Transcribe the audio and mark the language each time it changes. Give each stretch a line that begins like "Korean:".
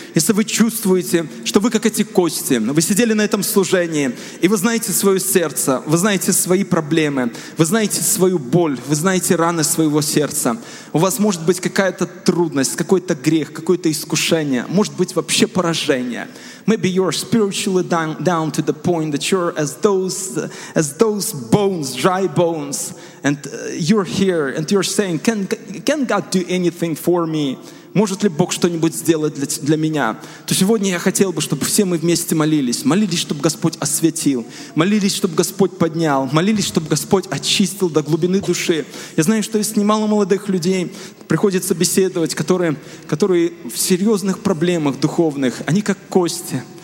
Russian: Если вы чувствуете, что вы как эти кости, вы сидели на этом служении, и вы знаете свое сердце, вы знаете свои проблемы, вы знаете свою боль, вы знаете раны своего сердца. У вас может быть какая-то трудность, какой-то грех, какое-то искушение, может быть вообще поражение.
English: Maybe you're spiritually down to the point that you're as those bones, dry bones, and you're here and you're saying, can God do anything for me?
Russian: Может ли Бог что-нибудь сделать для меня? То сегодня я хотел бы, чтобы все мы вместе молились. Молились, чтобы Господь осветил. Молились, чтобы Господь поднял. Молились, чтобы Господь очистил до глубины души. Я знаю, что есть немало молодых людей, приходится беседовать, которые в серьезных проблемах духовных. Они как кости.